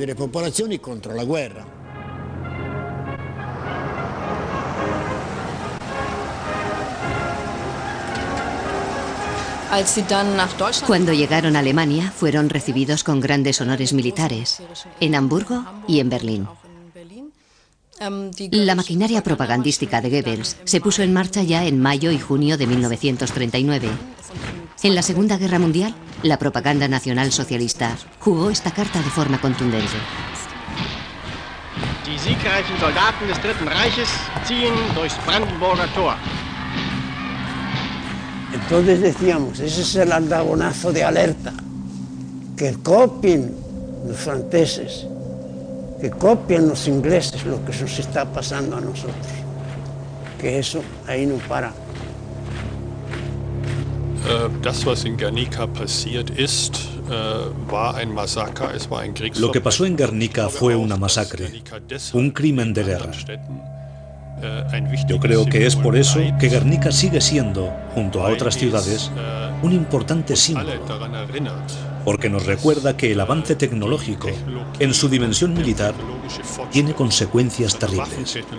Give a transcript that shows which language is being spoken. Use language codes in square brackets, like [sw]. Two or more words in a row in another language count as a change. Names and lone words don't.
[es] Cuando llegaron a Alemania, fueron recibidos con grandes honores militares, en Hamburgo y en Berlín. La maquinaria propagandística de Goebbels se puso en marcha ya en mayo y junio de 1939. En la Segunda Guerra Mundial, la propaganda nacional socialista jugó esta carta de forma contundente. [de] Die siegreichen Soldaten des Dritten Reiches ziehen durchs Brandenburger Tor. [es] Entonces decíamos, ese es el andagonazo de alerta, que copien los franceses, que copien los ingleses lo que nos está pasando a nosotros, que eso ahí no para. [de] Das, was in Guernica passiert ist, war ein Massaker, es war ein Kriegsverbrechen. [es] Lo que pasó en Guernica fue una masacre, un crimen de guerra. Yo creo que es por eso que Guernica sigue siendo, junto a otras ciudades, un importante símbolo, porque nos recuerda que el avance tecnológico, en su dimensión militar, tiene consecuencias terribles.